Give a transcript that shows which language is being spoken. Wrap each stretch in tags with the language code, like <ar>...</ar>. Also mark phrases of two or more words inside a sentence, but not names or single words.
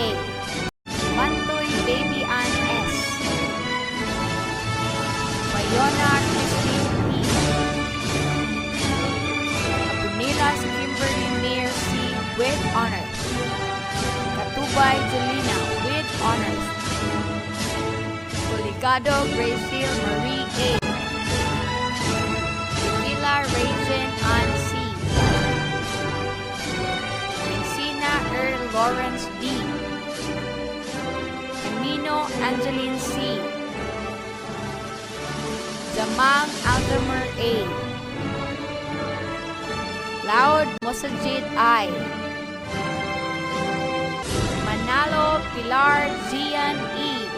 <en>Mantoy Baby Ann S. Bayona Christine P. Abunilas Kimberly Mir C. with honors. Katubay Jelina with honors. Coligado Graciel Marie A. Villa Raisin Ann C. Encina Lawrence D. Camino Angeline C. Jamang Aldamer A. Loud Mosajid I. Manalo Pilar Zian E.</en>